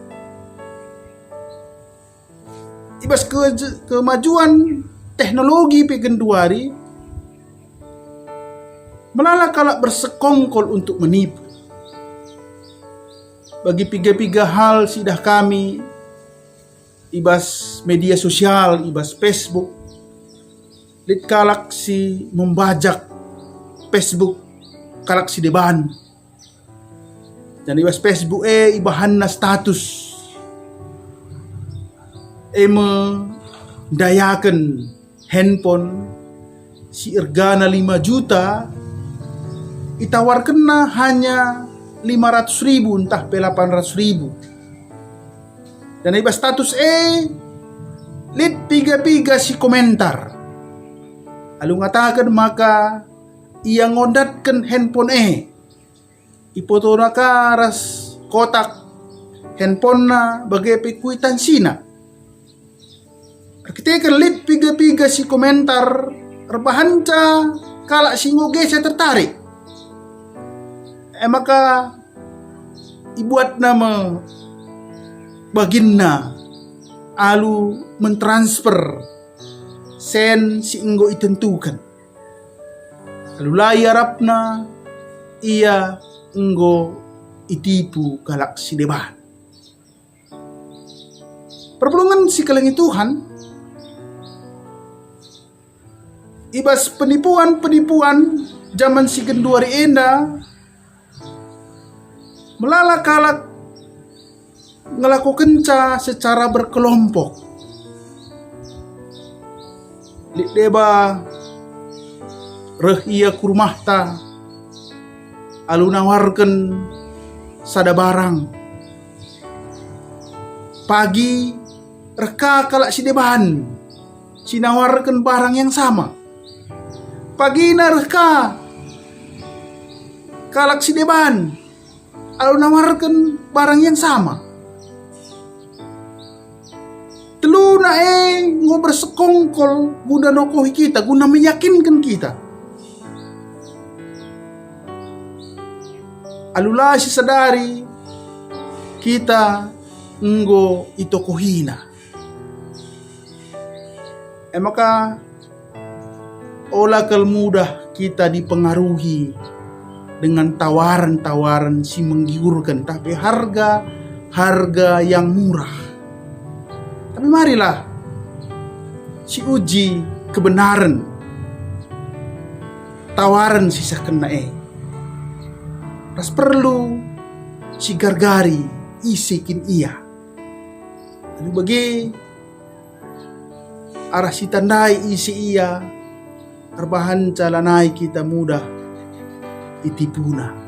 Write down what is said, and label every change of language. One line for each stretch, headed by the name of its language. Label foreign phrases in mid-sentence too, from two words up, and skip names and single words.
Batak Karo: Ibas
Indonesian: kemajuan teknologi
Batak Karo: pegenduari melala kalak bersekongkol untuk menipu. Bagi piga-piga hal sidah kami ibas media sosial, ibas Facebook, lit kalak si membajak Facebook kalak si deban. Dan ibas Facebook ibahan na status mendayakan handphone si ergana 5 juta itawarkan na hanya 500.000 entah pe 800.000. Dan ibas status lit piga-piga si komentar. Lalu ngatakan maka ia ngodatkan handphone ipoto na ka ras kotak handphone na bagai pekuitansi na. Ketika lit piga-piga si komentar rebahanca kalak singoge
Indonesian: saya tertarik.
Batak Karo: Maka ibuat nama baginna alu mentransfer sen si inggo itentukan. Lalu layarapna ia enggo itipu kalak si deban. Perpulungan si kalangi Tuhan ibas penipuan-penipuan zaman si genduari enda melala kalak ngelakukan
Indonesian: secara berkelompok.
Batak Karo: Lik deba reh ia kurmahta alu nawarkan sada barang. Pagi reka kalak si deban sinawarkan
Indonesian: barang yang sama.
Batak Karo: Pagi na reka kalak si deban alu nawarkan
Indonesian: barang yang sama.
Batak Karo: Telu na ngobrol sekongkol guna nokohi kita, guna
Indonesian: meyakinkan kita.
Batak Karo: Alula si sadari kita nggo itokohina.
Indonesian: Maka
Batak Karo: olah kal
Indonesian: mudah kita dipengaruhi dengan tawaran-tawaran si menggiurkan, tapi harga yang murah.
Batak Karo: Tapi marilah si uji kebenaran tawaran sisa kena ras perlu si gargari isikin ia. Lalu bagi arah si tandai isi ia terbahan calanai kita mudah ditipuna.